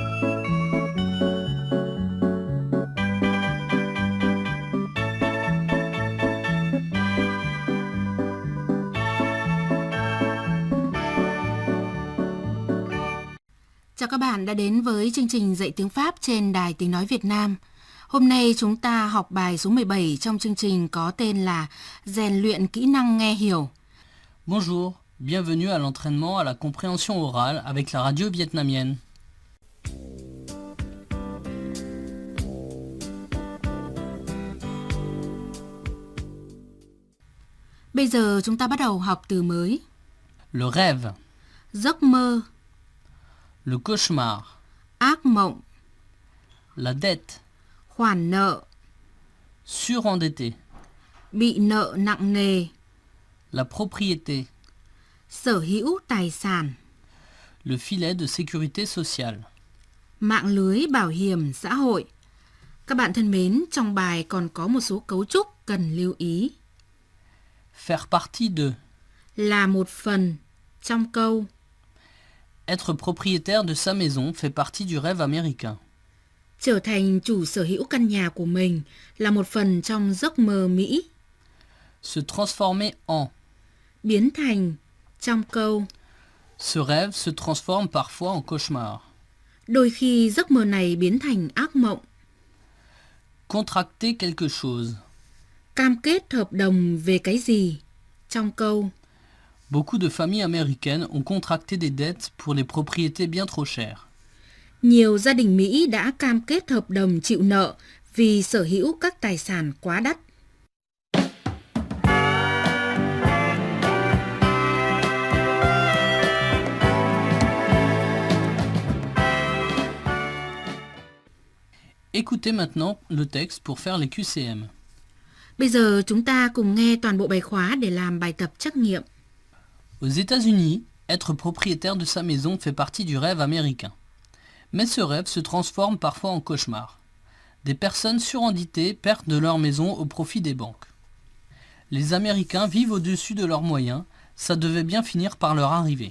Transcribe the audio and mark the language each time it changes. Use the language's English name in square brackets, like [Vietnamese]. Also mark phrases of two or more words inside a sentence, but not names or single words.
[Vietnamese] Chào các bạn đã đến với chương trình dạy tiếng Pháp trên Đài Tiếng Nói Việt Nam. Hôm nay chúng ta học bài số 17 trong chương trình có tên là Rèn luyện kỹ năng nghe hiểu. [French] Bonjour, bienvenue à l'entraînement à la compréhension orale avec la radio vietnamienne. [Vietnamese] Bây giờ chúng ta bắt đầu học từ mới. [French] Le rêve, [Vietnamese] Giấc mơ, [French] le cauchemar, [Vietnamese] ác mộng, [French] la dette, [Vietnamese] khoản nợ, [French] surendetté, [Vietnamese] bị nợ nặng nề, [French] la propriété, [Vietnamese] sở hữu tài sản, [French] le filet de sécurité sociale. [Vietnamese] mạng lưới bảo hiểm xã hội. Các bạn thân mến, trong bài còn có một số cấu trúc cần lưu ý. [French] Faire partie de, [Vietnamese] Là một phần trong câu. [French] être propriétaire de sa maison fait partie du rêve américain. [Vietnamese] Trở thành chủ sở hữu căn nhà của mình là một phần trong giấc mơ Mỹ. [French] Se transformer en, [Vietnamese] Biến thành trong câu. [French] ce rêve se transforme parfois en cauchemar. [Vietnamese] Đôi khi giấc mơ này biến thành ác mộng. [French] Contracter quelque chose. [Vietnamese] Cam kết hợp đồng về cái gì trong câu. [French] Beaucoup de familles américaines ont contracté des dettes pour les propriétés bien trop chères. [Vietnamese] Nhiều gia đình Mỹ đã cam kết hợp đồng chịu nợ vì sở hữu các tài sản quá đắt. [French] Écoutez maintenant le texte pour faire les QCM. [Vietnamese] Bây giờ chúng ta cùng nghe toàn bộ bài khóa để làm bài tập trắc nghiệm. [French] Aux États-Unis, être propriétaire de sa maison fait partie du rêve américain. Mais ce rêve se transforme parfois en cauchemar. Des personnes surendettées perdent de leur maison au profit des banques. Les Américains vivent au-dessus de leurs moyens, ça devait bien finir par leur arriver.